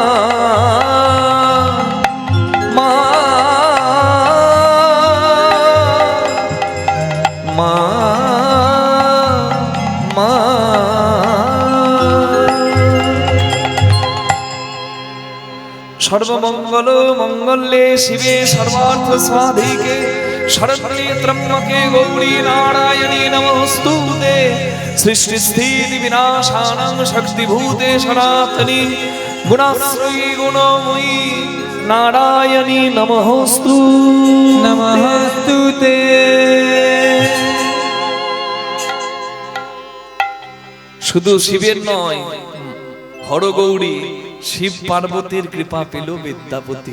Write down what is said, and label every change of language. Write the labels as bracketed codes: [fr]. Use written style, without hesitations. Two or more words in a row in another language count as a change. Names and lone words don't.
[bn] মা মা মা। [sa] সর্বমঙ্গল মঙ্গলে শিবে সর্বার্থ সাধিকে শরণ্যে ত্র্যম্বকে গৌরী নারায়ণী নমস্তুতে। সৃষ্টি স্থিতি বিনাশানাং শক্তিভূতে সনাতনী গুণাশ্রয়ী গুণময়ী নারায়ণী নমস্তু। নমস্তুতে। [bn] শুধু শিবের নয়, হরগৌরী শিব পার্বতীর কৃপা পেল বিদ্যাপতি।